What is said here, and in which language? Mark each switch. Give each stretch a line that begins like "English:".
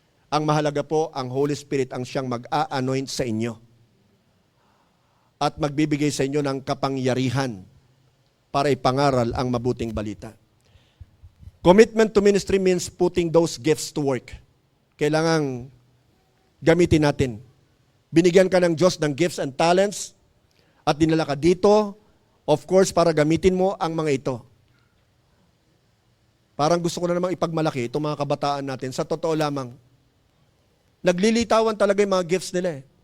Filipino: Ang mahalaga po, ang Holy Spirit ang siyang mag-a-anoint sa inyo. At magbibigay sa inyo ng kapangyarihan para ipangaral ang mabuting balita.
English: Commitment to ministry means putting those gifts to work.
Filipino: Kailangang gamitin natin. Binigyan ka ng Diyos ng
English: gifts and talents
Filipino: at dinala ka dito, of course, para gamitin mo ang mga ito. Parang gusto ko na namang ipagmalaki itong mga kabataan natin. Sa totoo lamang, naglilitawan talaga yung mga gifts nila eh.